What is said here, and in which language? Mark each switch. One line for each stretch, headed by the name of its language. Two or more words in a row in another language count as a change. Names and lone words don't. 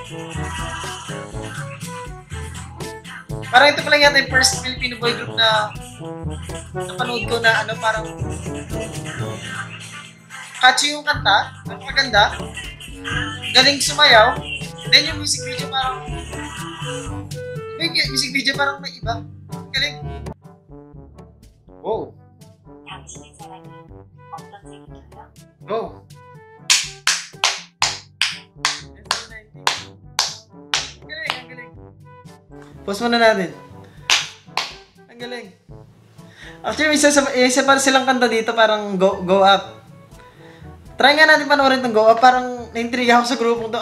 Filipino: Parang ito pa lang yata yung
English: first Filipino boy group
Filipino: na napanood ko na ano, parang catchy yung kanta, napakaganda, galing sumayaw, then yung
English: music video
Filipino: parang may iba, galing. Wow.
Korean: 당신의 사랑이 어떤 색일까요?
Filipino: Go. Ang galing. Pause muna natin. Ang galing. Actually, isa pa silang kanta dito, parang
English: go up.
Filipino: Try nga natin panoorin tong
English: go up.
Filipino: Parang na-intriga ako sa grupong to.